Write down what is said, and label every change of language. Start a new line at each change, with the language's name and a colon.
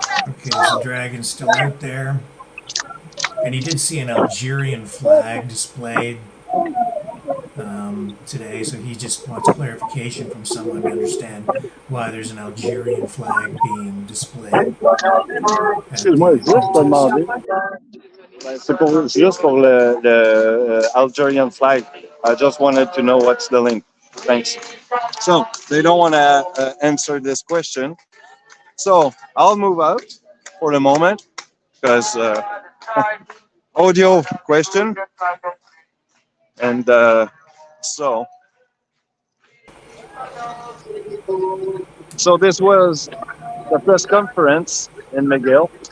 English: Okay, so Dragon's still out there. And he did see an Algerian flag displayed today, so he just wants clarification from someone to understand why there's an Algerian flag being displayed.
French: Excuse-moi, juste te demander. C'est juste pour le
English: Algerian flag. I just wanted to know what's the link. Thanks. So they don't want to answer this question. So I'll move out for the moment because audio question. And so this was the press conference in McGill.